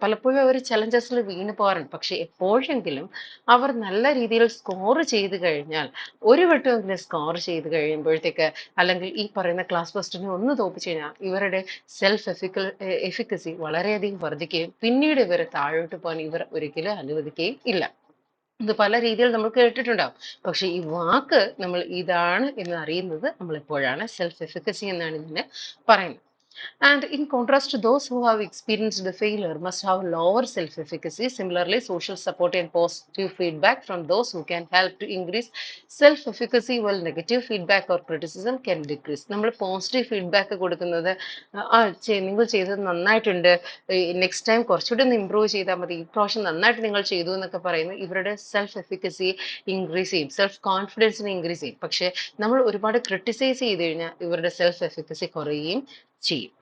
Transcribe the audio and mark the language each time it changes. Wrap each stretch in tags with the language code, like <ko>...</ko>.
<ml>പലപ്പോഴും അവർ ചലഞ്ചസിൽ വീണ് പോകാറുണ്ട്. പക്ഷെ എപ്പോഴെങ്കിലും അവർ നല്ല രീതിയിൽ സ്കോർ ചെയ്ത് കഴിഞ്ഞാൽ, ഒരു വട്ടമെങ്കിലും സ്കോർ ചെയ്ത് കഴിയുമ്പോഴത്തേക്ക്, അല്ലെങ്കിൽ ഈ പറയുന്ന ക്ലാസ് ഫസ്റ്റിനെ ഒന്ന് തോപ്പിച്ചു കഴിഞ്ഞാൽ ഇവരുടെ സെൽഫ് എഫിക്കസി വളരെയധികം വർദ്ധിക്കുകയും പിന്നീട് ഇവരെ താഴോട്ട് പോകാൻ ഇവർ ഒരിക്കലും അനുവദിക്കുകയും ഇല്ല. ഇത് പല രീതിയിൽ നമ്മൾ കേട്ടിട്ടുണ്ടാവും. പക്ഷെ ഈ വാക്ക് നമ്മൾ ഇതാണ് എന്ന് അറിയുന്നത് നമ്മൾ എപ്പോഴാണ്? സെൽഫ് എഫിക്കസി എന്നാണ് ഇതിനെ പറയുന്നത്.</ml> <en>And in contrast to those who have experienced the failure must have lower self-efficacy. Similarly, social support and positive feedback from those who can help to increase self-efficacy while negative feedback or criticism can decrease.</en> <ml>നമ്മൾ positive feedback കൊടുക്കുന്നത് നിങ്ങൾ ചെയ്തത് നന്നായിട്ടുണ്ട്, next time കുറച്ചുകൂടി ഒന്ന് improve ചെയ്താൽ മതി, ഈ പ്രാവശ്യം നന്നായിട്ട് നിങ്ങൾ ചെയ്തു എന്നൊക്കെ പറയുന്നത് ഇവരുടെ സെൽഫ് എഫിക്കസി ഇൻക്രീസ് ചെയ്യും, സെൽഫ് കോൺഫിഡൻസിനെ ഇൻക്രീസ് ചെയ്യും. പക്ഷേ നമ്മൾ ഒരുപാട് ക്രിട്ടിസൈസ് ചെയ്ത് കഴിഞ്ഞാൽ ഇവരുടെ സെൽഫ് എഫിക്കസി കുറയുകയും ചെയ്യും.</ml>